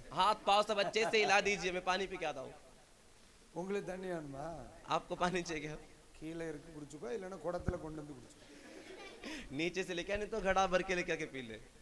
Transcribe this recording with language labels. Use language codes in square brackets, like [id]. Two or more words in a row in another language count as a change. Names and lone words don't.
[hi] हाथ पाँव सब अच्छे से हिला दीजिए, मैं पानी पी के आता हूँ. [ta] உங்களுக்கு தண்ணி வேணுமா? [hi] आपको पानी चाहिए? [ta] கீழே இருக்கு குடிச்சுக்கோ, இல்லைன்னா குடத்துல கொண்டு வந்து குடிச்சுக்கோ. [hi] नीचे से लेके, नहीं तो घड़ा भर के लेके आके पी ले.